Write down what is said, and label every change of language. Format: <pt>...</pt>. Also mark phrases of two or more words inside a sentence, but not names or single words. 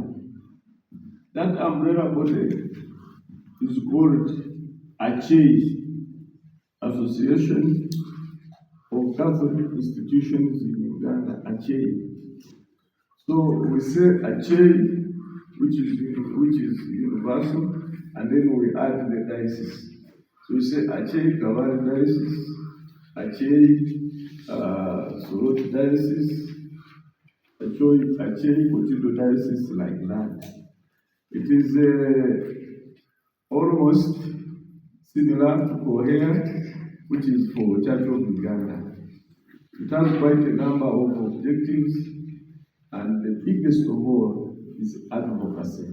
<en>That umbrella body is called Acei, Association of Catholic Institutions in Uganda, Acei. So we say Acei, which is universal, and then we add the diocese. So we say Acei Kabale diocese, Acei Soroti diocese, Acei Kotido diocese, like that. It is almost similar to Korea, which is for Church of Uganda. It has quite a number of objectives, and the biggest of all is advocacy.</en>